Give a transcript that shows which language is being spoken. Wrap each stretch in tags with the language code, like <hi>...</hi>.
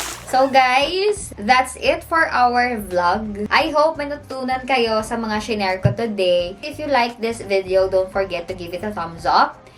<en>So guys, that's it for our vlog. I hope</en> <tl>may natutunan kayo sa mga shinare ko</tl> <en>today. If you like this video, don't forget to give it a thumbs up.</en>